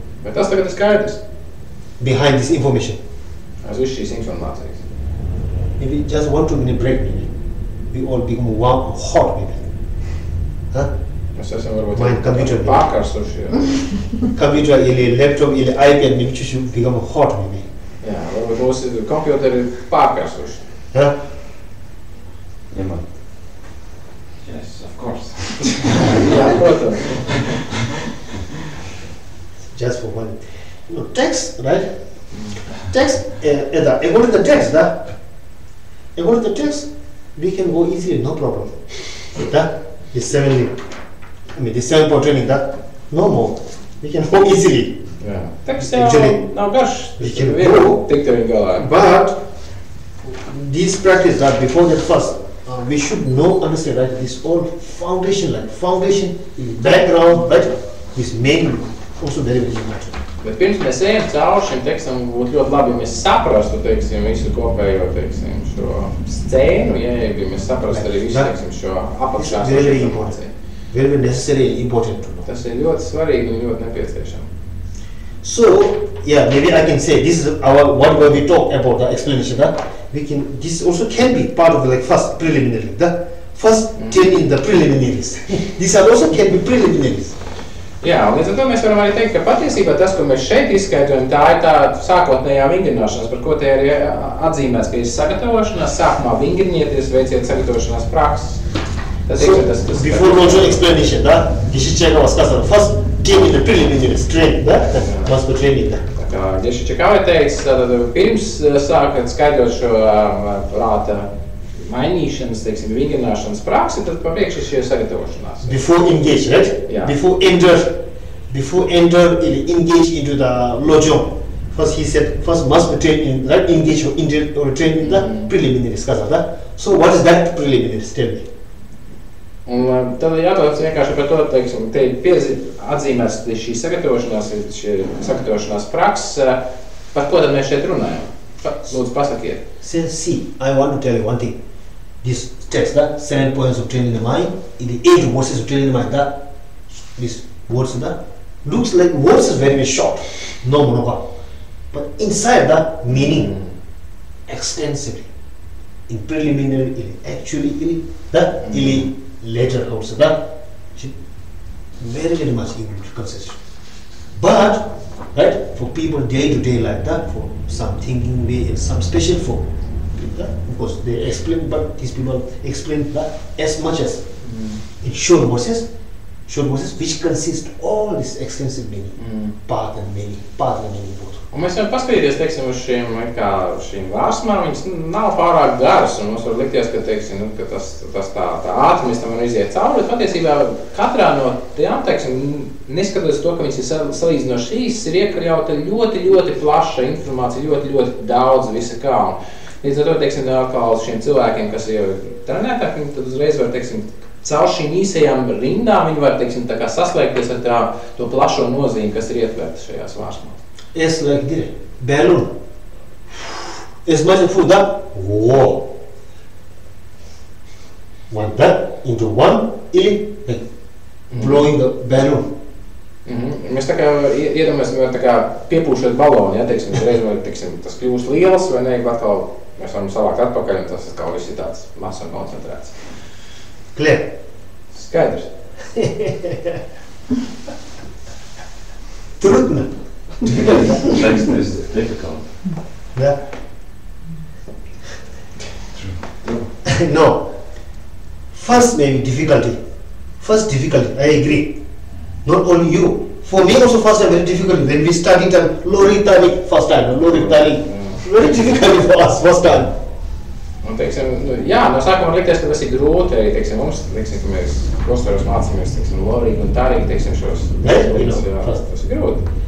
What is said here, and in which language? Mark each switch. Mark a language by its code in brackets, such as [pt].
[lv] Bet tas tagad ir skaidrs. [en] Behind this information. [lv] Aiz visu šīs informācijas. [en] Maybe just 1-2 minute break, maybe. We all become warm, hot, maybe. Huh? [lv] Mēs esam varbūt [en] Mind computer. [lv] pārkarsuši. [en] Computer, laptop, iPad, maybe should become hot maybe. [lv] Jā, varbūt mūsu kompjuteri ir pārkarsuši. Huh? [en] Yeah. Yes, of course. [lv] Jā, protams. [en] Just for one. Text, right? Text, according to the text, according to the text, we can go easily, no problem. The 7 point training, no more. We can go easily. [lv] Jā. Teksts jau [en] Actually, [lv] nav garš. [en] we can [lv] Viegli [en] go. [lv] tikt ar viņu galā. [en] But this practice that before that first, we should know, understand, right? This all foundation, background, right? This main also very important. [lv] Bet pirms mēs ejam cauri šim tekstam, būtu ļoti labi, ja mēs saprastu, teiksim, visu kopējo, teiksim, šo scēnu, ja mēs saprastu arī visu, teiksim, šo apakšā [en] Very important. Very necessary, important to know. [lv] Tas ir ļoti svarīgi un ļoti nepieciešami. [en] So, yeah, maybe I can say this is what we talk about the explanation. This also can be part of the first preliminary. The first 10 in the preliminaries. These are also can be preliminaries. [lv] Jā, un līdz ar to mēs varam arī teikt, ka patiesībā tas, ko mēs šeit izskaidrojam, tā ir tā sākotnējā vingrināšanas, par ko te ir atzīmēts, ka ir sagatavošanās, sākumā vingrinieties, veiciet sagatavošanās prakses. Tas [en] So, before launching explanation, Geshicheka was custom. First 10 in the preliminaries training, must be training. [lv] Tā kā Geshicheka teica, tātad pirms sākat skaidrot šo prāta mainīšanas, teiksim, vingrināšanas praksi, tad papriekš ir šie sagatavošanās. [en] Before engage, right? Yeah. Before enter, engage into the lojong. First he said, first must be trained in, right? Engage or train in the preliminaries. So what is that preliminaries? Tell me. [lv] Un tad jātauc vienkārši par to, teiksim, te atzīmēs šī sagatavošanās prakses, par ko tad mēs šeit runājam? Lūdzu, pasakiet. [en] See, I want to tell you one thing. This text, 7 points of training the mind, in the 8 verses of training the mind, these words, looks like words is very short, no monoka. But inside the meaning, extensively, in preliminary, actually, later also, very much consideration. But, right, for people day to day like that, for some thinking way and some special for of course they explain, but these people explain that as much as in short verses which consist all this extensive meaning, path and meaning both. [lv] Un mēs varam paskatīties, teiksim, uz šīm vārsmām, viņas nav pārāk garas, un mums var likties, ka, teiksim, ka tas tā ātri mēs tam varam iziet cauri, bet patiesībā katrā no tām, teiksim, neskatoties to, ka viņas ir salīdzinoši īsas, ir iekļauta ļoti, ļoti plaša informācija, ļoti, ļoti daudz visa kā. Un līdz ar to, teiksim, atkal šiem cilvēkiem, kas jau ir trenētāki, viņi tad uzreiz var, teiksim, caur šīm īsajām rindām, viņi var, teiksim, tā kā saslēgties ar to plašo nozīmi, kas ir ietverta šajās vārsmās. [en] It's like this balloon. As much as food that, whoa. One that into one, like blowing the balloon. [lv] Mēs tā kā iedomājamies, tā kā piepūšot baloni, ja, teiksim, reiz vai, teiksim, tas kļūst liels, vai ne, atkal mēs varam savākt atpakaļ, un tas atkal viss ir tāds mazs un koncentrēts. [en] Clear? [lv] Skaidrs. [ru] Trudno. [en] Text is difficult. Yeah. No. First maybe difficulty. I agree. Not only you. For me also first time very difficult. When we started lowering tali first time, very difficult for us first time. [lv] Un, teiksim, jā, no sākuma likties, ka tas ir grūti arī, teiksim, mums, teiksim, ka mēs klosteros mācāmies, teiksim, lorīgi un tārīgi, teiksim, šos lietas, jā, tas ir grūti.